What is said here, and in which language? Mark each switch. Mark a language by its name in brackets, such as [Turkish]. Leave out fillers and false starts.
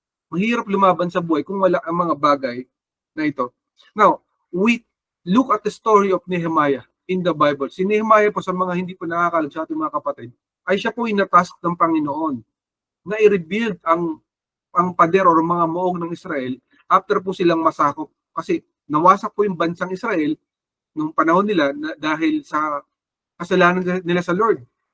[Filipino] Mahirap lumaban sa buhay kung wala ang mga bagay na ito. [English] Now, we look at the story of Nehemiah in the Bible. [Filipino] Si Nehemiah po, sa mga hindi po nakakalam sa ating mga kapatid, ay siya po inatask ng Panginoon na i-rebuild ang pader o mga moong ng Israel after po silang masakop. Kasi nawasak po yung bansang Israel nung panahon nila dahil sa kasalanan nila sa Lord.